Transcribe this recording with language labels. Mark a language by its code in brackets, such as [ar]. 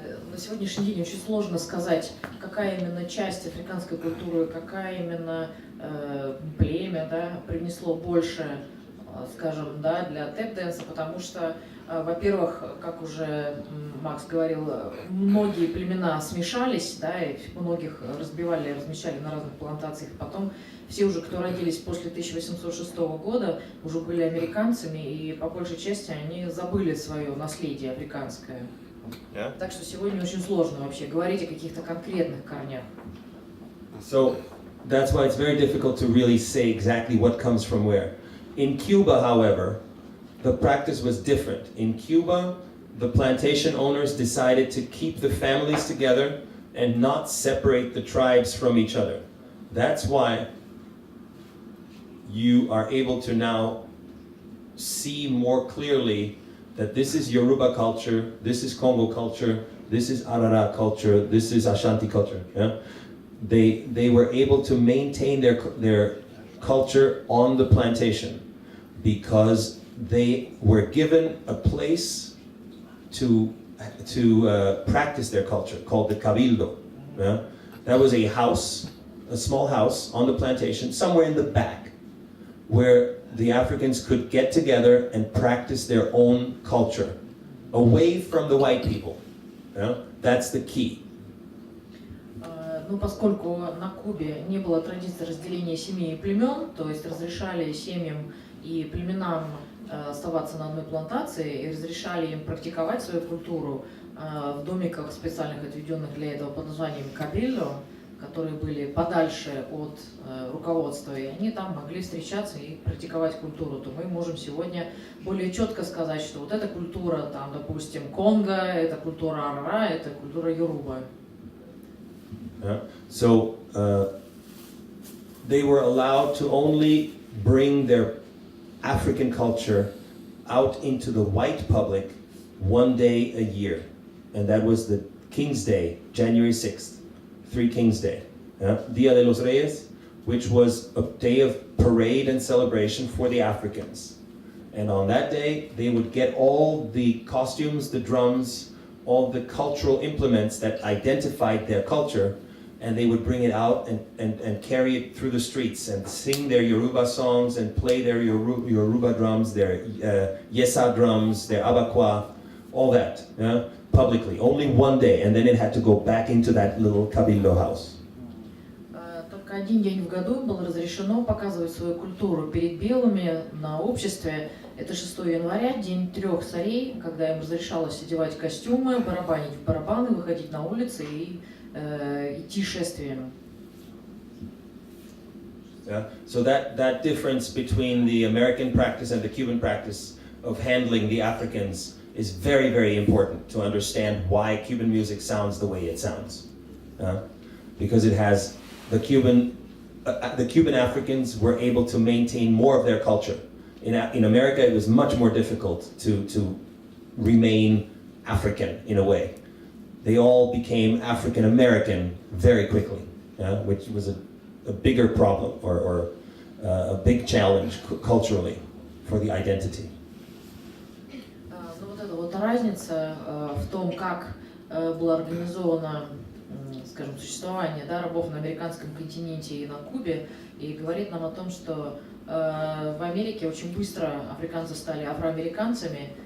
[ru] На сегодняшний день очень сложно сказать, какая именно часть африканской культуры, какая именно племя, да, принесло больше, скажем, да, для тэп-дэнса, потому что, во-первых, как уже Макс говорил, многие племена смешались, да, и многих разбивали, размещали на разных плантациях, потом все уже, кто родились после 1806 года, уже были американцами, и по большей части они забыли свое наследие африканское. [en] Yeah. [ru] Так что сегодня очень сложно вообще говорить о каких-то конкретных корнях. [en] So that's why it's very difficult to really say exactly what comes from where. In Cuba, however, the practice was different. In Cuba, the plantation owners decided to keep the families together and not separate the tribes from each other. That's why you are able to now see more clearly that this is Yoruba culture, this is Congo culture, this is Arara culture, this is Ashanti culture. Yeah? They were able to maintain their culture on the plantation because they were given a place to practice their culture called the cabildo. Yeah? That was a house, a small house on the plantation, somewhere in the back, where the Africans could get together and practice their own culture, away from the white people. Yeah? That's the key. [ru] Ну, поскольку на Кубе не было традиции разделения семей и племен, то есть разрешали семьям и племенам оставаться на одной плантации и разрешали им практиковать свою культуру в домиках, специальных отведенных для этого под названием кабильо, которые были подальше от руководства, и они там могли встречаться и практиковать культуру, то мы можем сегодня более четко сказать, что вот эта культура, там, допустим, Конго, это культура Арара, это культура Yoruba. [en] Yeah. So they were allowed to only bring their African culture out into the white public one day a year, and that was the King's Day, January 6th. Three Kings Day, [es] Dia de los Reyes, [en] which was a day of parade and celebration for the Africans. And on that day, they would get all the costumes, the drums, all the cultural implements that identified their culture, and they would bring it out and carry it through the streets and sing their Yoruba songs and play their Yoruba drums, their Yesa drums, their Abakwa, all that. Yeah? Publicly, only one day, and then it had to go back into that little cabildo house. [ru] Только один день в году было разрешено показывать свою культуру перед белыми на обществе. Это 6 января, день 3 царей, когда им разрешалось одевать костюмы, барабанить в барабаны, выходить на улицы и идти шествием. [en] Yeah. So that difference between the American practice and the Cuban practice of handling the Africans is very, very important to understand why Cuban music sounds the way it sounds. Because it has the Cuban Africans were able to maintain more of their culture. In America, it was much more difficult to remain African in a way. They all became African American very quickly, which was a bigger problem or a big challenge culturally for the identity. [ru] Вот разница в том, как было организовано, скажем, существование, да, рабов на американском континенте и на Кубе, и говорит нам о том, что в Америке очень быстро африканцы стали афроамериканцами,